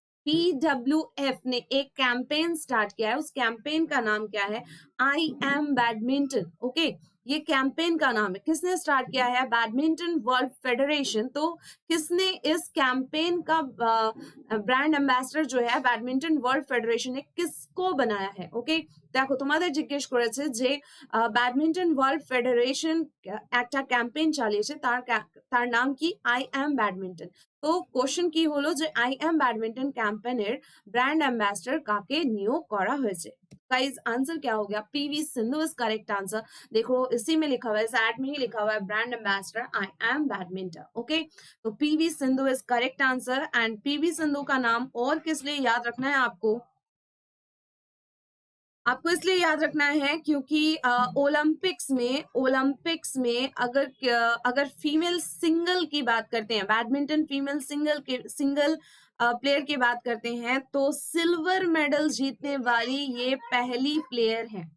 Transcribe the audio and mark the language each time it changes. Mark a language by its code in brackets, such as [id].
[hi] PWF ने एक campaign start किया है, उस कैंपेन का नाम क्या है? I am badminton. ओके, ये कैंपेन का नाम है। किसने स्टार्ट किया है? Badminton world federation. तो किसने इस कैंपेन का ब्रांड एम्बेसडर जो है बैडमिंटन वर्ल्ड फेडरेशन ने किसको बनाया है? [bn] ओके, দেখো তোমাদের জিজ্ঞেস করেছে যে ব্যাডমিন্টন ওয়ার্ল্ড ফেডারেশন একটা ক্যাম্পেইন চালিয়েছে, তার নাম কি? I am badminton. তো কোশ্চেন কি হলো যে I am badminton ক্যাম্পেনের brand ambassador কাকে নিয়োগ করা হয়েছে? [hi] गाइस आंसर क्या हो गया? PV Sindhu is correct answer. देखो इसी में लिखा हुआ है, इस एड में ही लिखा हुआ है brand ambassador I am badminton. Okay, तो PV Sindhu is correct answer. And PV Sindhu का नाम और किस लिए याद रखना है आपको? आपको इसलिए याद रखना है क्योंकि ओलंपिक्स में अगर फीमेल सिंगल की बात करते हैं, बैडमिंटन फीमेल सिंगल प्लेयर की बात करते हैं, तो सिल्वर मेडल जीतने वाली ये पहली प्लेयर है।